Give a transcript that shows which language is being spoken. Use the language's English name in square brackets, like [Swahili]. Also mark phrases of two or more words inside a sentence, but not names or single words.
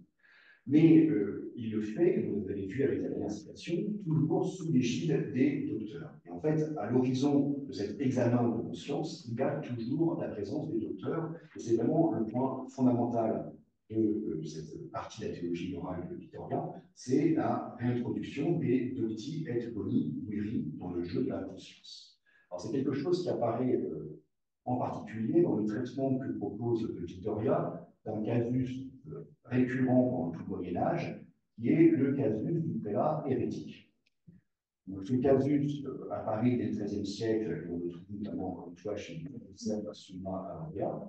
[French] Mais il le fait, vous avez vu avec la dernière citation, toujours sous l'égide des docteurs. Et en fait, à l'horizon de cet examen de conscience, il y a toujours la présence des docteurs, et c'est vraiment le point fondamental de cette partie de la théologie morale de Victoria, c'est la réintroduction des [Latin] docti et boni viri [French] dans le jeu de la conscience. Alors c'est quelque chose qui apparaît en particulier dans le traitement que propose Victoria d'un casus récurrent pendant tout le Moyen-Âge, qui est le casus du prélat hérétique. Donc, ce casus apparaît dès le XIIIe siècle, et on le trouve notamment encore une fois chez Summa Aria.